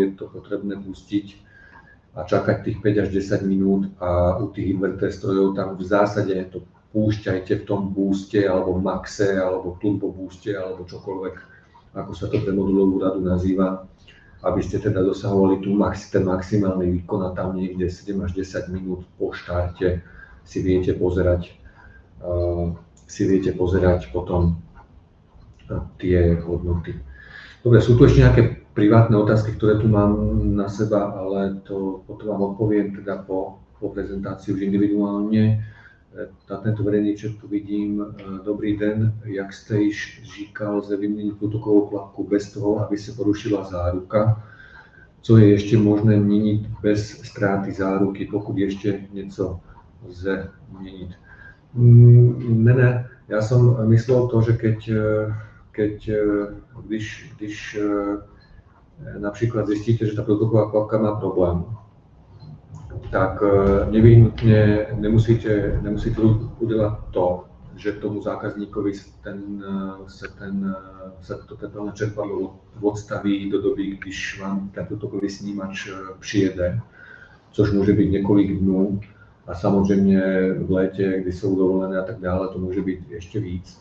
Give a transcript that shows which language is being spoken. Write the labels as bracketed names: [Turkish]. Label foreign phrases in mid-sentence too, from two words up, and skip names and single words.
[Slovak] je to potrebné pustiť a čakať tých 5 až 10 minút a u tých inverter strojov tam v zásade to púšťajte v tom booste alebo maxe alebo turbo booste alebo čokoľvek, ako sa to pre modulovú radu nazýva, aby ste teda dosahovali ten maximálny výkon a tam niekde 7 až 10 minút po štarte si viete pozerať potom tie hodnoty. Dobre, sú tu ešte nejaké privátne otázky, ktoré tu mám na seba, ale to potom vám odpoviem teda po prezentácii už individuálne. Na tento verejný chat tu vidím. [Czech] Dobrý den, jak jste již říkal, lze vyměnit průtokovou klapku bez toho, aby se porušila záruka. Co je ještě možné měnit bez ztráty záruky, pokud ještě něco lze měnit? Ne, já jsem myslel to, [Slovak] že když napríklad zistíte, že tá prútoková klapka má problém, tak nevyhnutne nemusíte udelať to, že tomu zákazníkovi sa to tepelné čerpadlo odstaví do doby, když vám ten prútokový snímač přijede, což môže byť niekoľko dnů a samozrejme v léte, kdy sú dovolené a tak dále, to môže byť ešte víc.